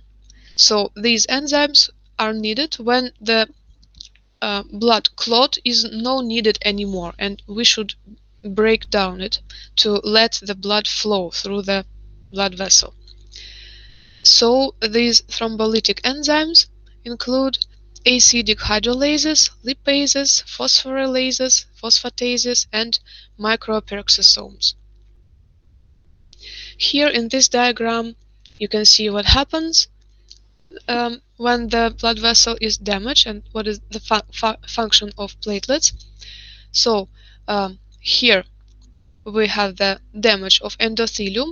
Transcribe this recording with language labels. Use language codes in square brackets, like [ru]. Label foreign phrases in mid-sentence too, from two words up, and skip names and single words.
[en] So these enzymes are needed when the blood clot is not needed anymore, and we should break down it to let the blood flow through the blood vessel. So these thrombolytic enzymes include acidic hydrolases, lipases, phosphorylases, phosphatases, and microperoxisomes. Here in this diagram you can see what happens when the blood vessel is damaged and what is the function of platelets. So here we have the damage of endothelium.